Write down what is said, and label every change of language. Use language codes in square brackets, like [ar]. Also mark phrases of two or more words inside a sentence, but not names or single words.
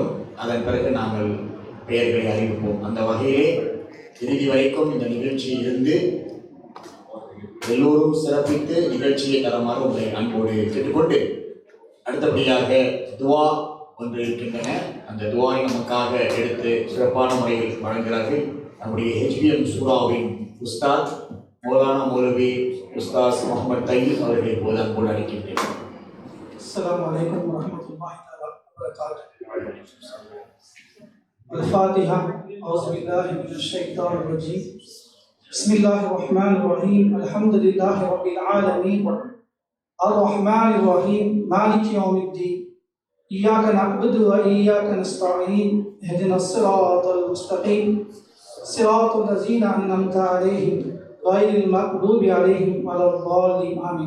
[ta] அதன் பிறகு நாங்கள் பெயர்களை அறிவிப்போம். அந்த வகையிலே இறுதி வரைக்கும் இந்த நிகழ்ச்சியில் இருந்து எல்லோரும் சிறப்பித்து நிகழ்ச்சியை தரமாறு உங்களை அன்போடு கேட்டுக்கொண்டு, அடுத்தபடியாக துவா ஒன்று இருக்கின்றன. அந்த துவாவை நமக்காக எடுத்து சிறப்பான முறையில் வழங்குகிறார்கள் நம்முடைய HBM சூராவின் உஸ்தாத் மௌலானா மௌலவி உஸ்தாஸ் முகமது தையீப் அவர்களை போது அன்போடு அழைக்கின்றேன். [ar] السلام عليكم ورحمة الله تعالى وبركاته. الفاتحة. أعوذ بالله من الشيطان الرجيم. بسم الله الرحمن الرحيم. الحمد لله رب العالمين الرحمن الرحيم مالك يوم الدين إياك نعبد وإياك نستعين اهدنا الصراط المستقيم صراط الذين أنعمت عليهم غير المغضوب عليهم ولا الضالين آمين.